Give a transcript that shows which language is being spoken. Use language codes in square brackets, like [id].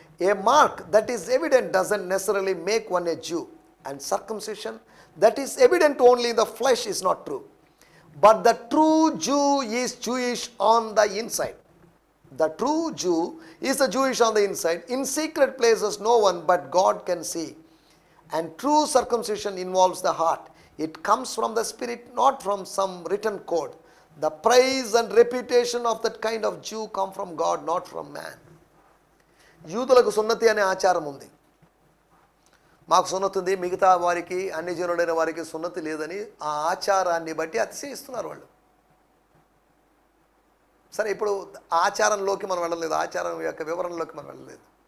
[en] A mark that is evident doesn't necessarily make one a Jew, and circumcision that is evident only in the flesh is not true, but the true Jew is Jewish on the inside. The true Jew is the Jewish on the inside. In secret places no one but God can see. And true circumcision involves the heart. It comes from the spirit, not from some written code. The praise and reputation of that kind of Jew come from God, not from man. [te] యూదులకు సున్నతి అనే ఆచారం ఉంది. మాకు సున్నతి ఉంది, మిగతా వారికి అన్ని జనుడైన వారికి సున్నతి లేదని ఆ ఆచారాన్ని బట్టి అతిశయిస్తున్నారు వాళ్ళు. సరే, ఇప్పుడు ఆచారంలోకి మనం వెళ్ళలేదు, ఆచారం యొక్క వివరణలోకి మనం వెళ్ళలేదు.